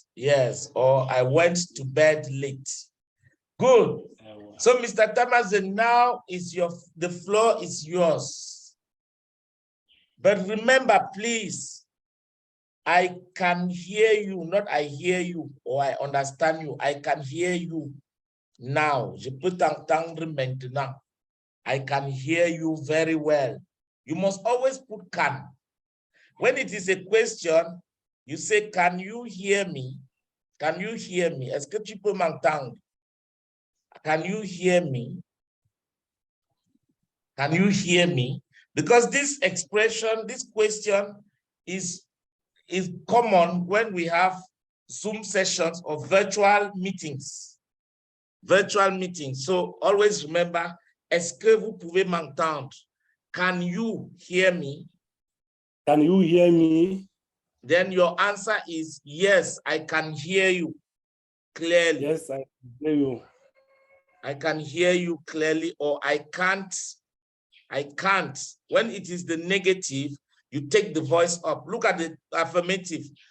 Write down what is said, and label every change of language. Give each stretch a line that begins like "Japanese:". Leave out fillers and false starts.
English: Yes, or I went to bed late. Good. So, Mr. Thomas, now is the floor is yours. But remember, please, I can hear you, not I hear you, or I understand you. I can hear you now.
French: Je peux t'entendre maintenant.
English: I can hear you very well. You must always put can. When it is a question, you say, can you hear me? Can you hear me?
French: Est-ce que tu peux m'entendre?
English: Can you hear me? Can you hear me? Because this expression, this question is common when we have Zoom sessions or virtual meetings. Virtual meetings. So always remember,
French: est-ce que vous pouvez m'entendre?
English: Can you hear me? Can you hear me? Then your answer is yes, I can hear you clearly. Yes, I can hear you. I can hear you clearly, or I can't. I can't. When it is the negative, you take the voice up. Look at the affirmative.